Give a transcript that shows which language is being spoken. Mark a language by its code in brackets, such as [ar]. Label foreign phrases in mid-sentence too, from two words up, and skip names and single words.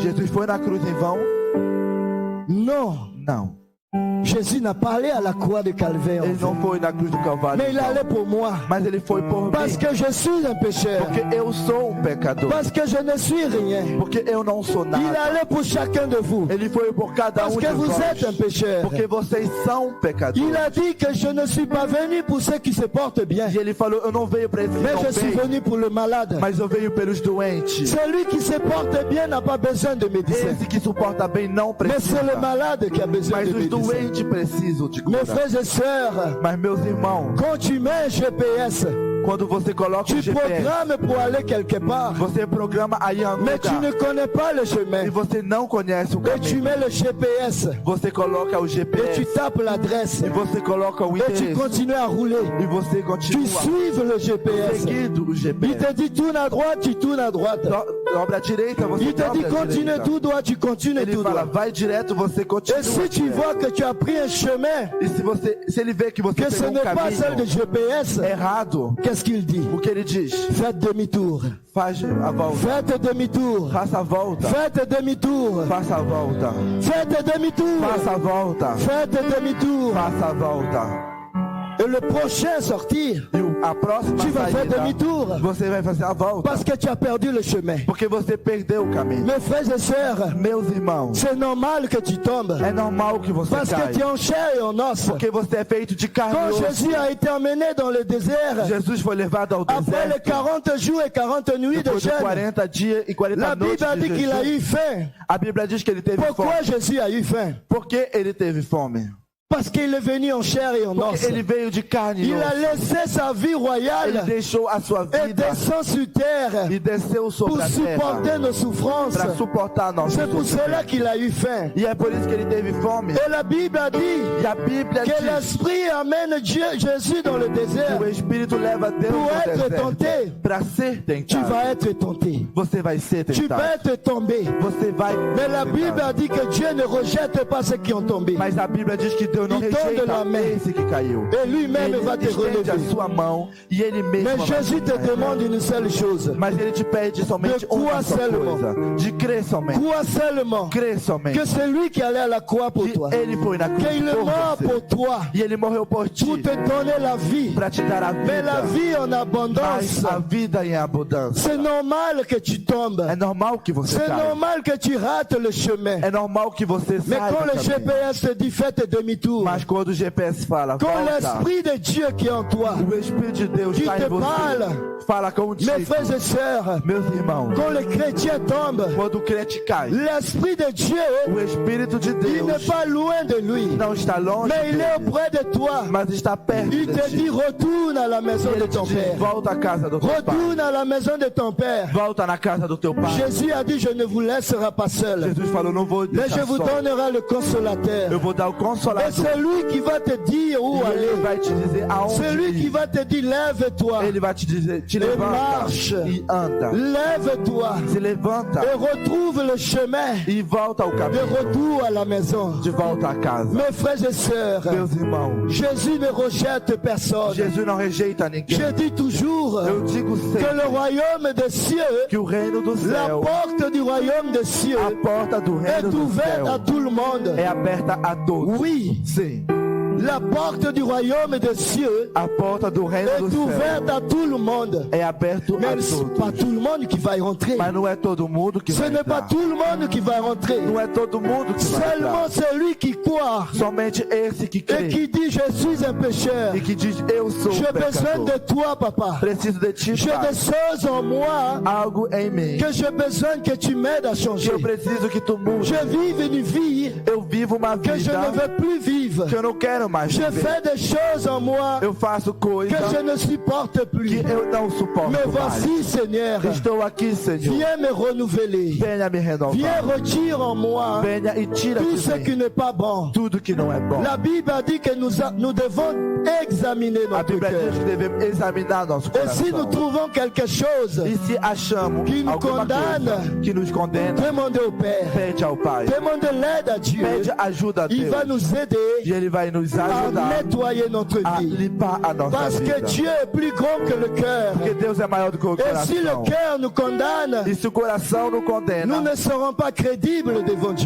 [pt] Jesus foi na cruz em vão? [fr] Non. [pt] Não. [fr] Jésus n'a pas allé à la croix de Calvaire en [pt] Ele [fr] vain. [pt] não foi na cruz do Calvário [fr] Mais [pt] em [fr] il [pt] vão. [fr] allait pour moi. [pt] Mas Ele foi por [fr] Parce [pt] mim. [fr] que je suis un pécheur. [pt] Porque eu sou um pecador. [fr] Parce que je ne suis rien. [pt] Porque eu não sou [fr] Il [pt] nada. [fr] allait pour chacun de vous. [pt] Ele foi por cada [fr] Parce [pt] um [fr] que [pt] de [fr] vous êtes un [pt] nós. [fr] pécheur. [pt] Porque vocês são pecadores. [fr] Il a dit que je ne suis pas venu pour ceux qui se portent bien. [pt] E ele falou, eu não venho para esses que [fr] Mais [pt] não [fr] je suis [pt] bem, [fr] venu pour le malade. [pt] mas eu venho pelos doentes. [fr] Celui qui se porte bien n'a pas besoin de médecin. [pt] Esse que suporta bem não [fr] Mais c'est [pt] precisa. [fr] le malade qui a besoin [pt] Mas [fr] de [pt] os [fr] médecin. [pt] doentes precisam de [fr] Mes [pt] cura. [fr] frères et sœurs, [pt] Mas meus irmãos, [fr] quand tu mets un GPS, [pt] quando você coloca [fr] tu [pt] o GPS, [fr] programmes pour aller quelque part. [pt] você programa aí em [fr] Mais tu ne [pt] lugar. [fr] connais pas le chemin. [pt] E você não conhece o [fr] Et tu [pt] caminho. [fr] mets le GPS. [pt] Você coloca o [fr] Et tu [pt] GPS. [fr] tapes l'adresse. [pt] E você coloca o [fr] Et tu [pt] endereço. [fr] continues à rouler. [pt] E você [fr] Tu [pt] continua [fr] suives le GPS. [pt] seguindo o [fr] Il [pt] GPS. [fr] te dit tourne à droite, tu tournes à droite. [pt] Dobra à direita, você [fr] Il te dit [pt] dobra à [fr] continue [pt] direita. [fr] tout droit, tu continues [pt] Ele [fr] tout [pt] fala, [fr] droit. [pt] vai direto, você continua [fr] Et si tu [pt] direto. [fr] vois que tu as pris un chemin [pt] E se ele vê que você [fr] que ce [pt] pegou [fr] n'est pas celle de [pt] caminho [fr] GPS, [pt] errado, [fr] qu'est-ce qu'il dit? [pt] o que ele diz? [fr] Faites demi-tour. [pt] Faz a volta. [fr] Faites demi-tour. [pt] Faça a volta. [fr] Faites demi-tour. [pt] Faça a volta. [fr] Faites demi-tour. [pt] Faça a volta. [fr] Faites demi-tour. [pt] Faça a volta. [fr] Et le prochain sortir, [pt] E a próxima [fr] tu vas faire [pt] saída, [fr] demi-tour. [pt] você vai fazer a volta. [fr] Parce que tu as perdu le chemin. [pt] Porque você perdeu o caminho. [fr] Mes frères et sœurs, [pt] Meus irmãos, [fr] c'est normal que tu tombes. [pt] é normal que você [fr] Parce que [pt] caia. [fr] tu es en chair et en os. [pt] Porque você é feito de carne [fr] Quand [pt] e osso. [fr] Jésus a été emmené dans le désert, [pt] Jesus foi levado ao [fr] après les [pt] deserto. [fr] 40 jours et 40 nuits de [pt] Depois de [fr] jeûne, [pt] 40 dias e 40 [fr] la [pt] noites [fr] Bible a dit [pt] de [fr] qu'il a [pt] jejum. [fr] eu faim. [pt] A Bíblia diz que ele teve [fr] Pourquoi [pt] fome. [fr] Jésus a eu faim? [pt] Por que ele teve fome? [fr] Parce qu'il est venu en chair et en os. [pt] Porque ele veio de carne e [fr] Il a [pt] osso. [fr] laissé sa vie [pt] Ele [fr] royale [pt] deixou a sua [fr] et [pt] vida [fr] descend sur terre [pt] e desceu [fr] pour [pt] sobre a [fr] supporter [pt] terra [fr] nos souffrances. [pt] para suportar nosso [fr] C'est pour cela [pt] sofrimento. [fr] qu'il a eu faim. [pt] E é por isso que ele teve fome. [fr] Et la Bible a dit [pt] E a Bíblia [fr] que [pt] diz [fr] l'Esprit amène Jésus dans le [pt] que [fr] désert. [pt] o Espírito leva Deus [fr] Pour [pt] no [fr] être [pt] deserto [fr] tenté. [pt] para ser [fr] Tu [pt] tentado. [fr] vas être tenté. [pt] Você vai ser [fr] Tu peux [pt] tentado. [fr] être tombé. [pt] Você vai [fr] Mais la [pt] ser [fr] Bible [pt] tentado. [fr] a dit que Dieu ne rejette pas ceux qui ont tombé. [pt] Mas a Bíblia diz que Deus não [fr] Il tende [pt] rejeita [fr] la main. [pt] esse que caiu. [fr] Et lui-même [pt] Ele [fr] va te [pt] estende a [fr] relever. [pt] sua mão e ele mesmo [fr] Mais [pt] vai [fr] Jésus te [pt] te [fr] demande une seule chose. [pt] Mas ele te pede somente [fr] De quoi [pt] uma só [fr] seulement? [pt] coisa. De crer somente. [fr] Crois seulement [pt] Crer somente. [fr] que c'est lui qui allait à la croix pour [pt] Que [fr] toi. [pt] ele foi na cruz [fr] Qu'il est [pt] por [fr] mort [pt] você. [fr] pour toi. [pt] E ele morreu por ti. [fr] Pour te donner la vie. [pt] Para te dar a [fr] Mais la [pt] vida. [fr] vie en abondance. [pt] Mas a vida em abundância. [fr] C'est normal que tu tombes. [pt] É normal que você [fr] C'est [pt] caia. [fr] normal que tu rates le chemin. [pt] É normal que você [fr] Mais [pt] saia [fr] quand [pt] do [fr] le [pt] caminho. [fr] GPS te dit faites demi-tour, [pt] Mas quando o GPS fala, [fr] quand [pt] volta, [fr] l'Esprit de Dieu qui est en toi, [pt] o Espírito de Deus [fr] qui [pt] está [fr] te [pt] em você. [fr] parle, [pt] Fala contigo. [fr] mes frères et sœurs, [pt] Meus irmãos, [fr] quand le chrétien tombe, [pt] quando o crente cai, [fr] l'Esprit de Dieu, [pt] o Espírito de [fr] il n'est [pt] Deus [fr] pas loin de lui, [pt] não está longe [fr] mais il est [pt] dele, [fr] auprès de toi. [pt] mas está perto [fr] Il [pt] de [fr] te [pt] ti. [fr] dit retourne à la maison de [pt] Ele te [fr] ton [pt] diz, [fr] père. [pt] volta à casa do teu pai. [fr] Retourne à la maison de ton père. [pt] Volta na casa do teu pai. [fr] Jésus a dit je ne vous laisserai pas seul, [pt] Jesus falou, não vou [fr] mais je [pt] deixar [fr] vous [pt] só. [fr] donnerai le consolateur. [pt] Eu vou dar o [fr] Et [pt] Consolador. [fr] C'est lui qui va te dire où [pt] E Ele [fr] aller. [pt] vai te dizer aonde [fr] C'est lui qui [pt] ir. [fr] va te dire lève-toi, [pt] Ele vai te dizer, te [fr] Et [pt] levanta [fr] marche. [pt] e anda. [fr] lève-toi [pt] Se levanta [fr] et retrouve le chemin [pt] e volta ao [fr] de [pt] caminho. [fr] retour à la maison. [pt] De volta à casa. [fr] Mes frères et sœurs, [pt] Meus irmãos, [fr] Jésus ne rejette personne. [pt] Jesus não rejeita ninguém. [fr] Je dis toujours [pt] Eu digo [fr] que [pt] sempre [fr] le royaume des cieux, [pt] que o reino do [fr] la [pt] céu, [fr] porte du royaume des cieux [pt] a porta do [fr] est [pt] reino do [fr] ouverte à [pt] céu [fr] tout le monde. [pt] é aberta a todos. [fr] Oui, [pt] Sim, [fr] la porte du royaume des cieux [pt] a porta do reino [fr] est [pt] do céu [fr] ouverte à tout le monde. [pt] é aberto a [fr] Mais ce n'est pas [pt] todos. [fr] tout le monde qui va y rentrer. [pt] Mas não é todo mundo que [fr] Ce [pt] vai [fr] n'est pas [pt] entrar. [fr] tout le monde qui va rentrer. [pt] Não é todo mundo que vai [fr] Seulement [pt] entrar. [fr] celui qui croit [pt] Somente esse que [fr] et [pt] crê [fr] qui dit je suis un pécheur. [pt] e que diz eu sou [fr] J'ai besoin [pt] pecador. [fr] de toi, papa. [pt] Preciso de ti, [fr] J'ai [pt] Pai. [fr] des choses en moi [pt] Algo em mim [fr] que j'ai besoin que tu m'aides à [pt] que [fr] changer. [pt] eu preciso que tu mude. [fr] Je vis une vie [pt] Eu vivo uma [fr] que je ne [pt] vida [fr] veux plus vivre. [pt] que eu não quero mais [fr] Je [pt] viver. [fr] fais des choses en moi [pt] Eu faço coisas [fr] que je ne supporte [pt] que [fr] plus. [pt] eu não suporto [fr] Mais [pt] mais. [fr] voici, Seigneur, [pt] Estou aqui, Senhor. [fr] viens me renouveler. [pt] Venha me [fr] Viens [pt] renovar. [fr] retire en moi [pt] Venha e tira [fr] tout [pt] de [fr] ce qui [pt] mim [fr] n'est pas bon. [pt] tudo que não é bom. [fr] La Bible a dit que nous devons examiner [pt] A [fr] notre [pt] Bíblia [fr] cœur. [pt] diz que devemos examinar nosso [fr] Et si nous [pt] coração. [fr] trouvons quelque chose, [pt] E se achamos [fr] que nos [pt] alguma [fr] condamne, [pt] coisa que nos condena, [fr] demandez au Père. [pt] pede ao Pai. [fr] Demandez l'aide à Dieu. [pt] Pede ajuda a [fr] Il [pt] Deus. [fr] va nous [pt] E [fr] aider [pt] Ele vai nos [fr] à [pt] ajudar [fr] nettoyer notre [pt] a [fr] vie. [pt] limpar a nossa [fr] Parce que [pt] vida. [fr] Dieu est plus grand que le cœur. [pt] Porque Deus é maior do que o [fr] Et si le [pt] coração. [fr] cœur nous condamne, [pt] E se o coração não [fr] nous [pt] condena, [fr] ne serons pas crédibles devant Dieu.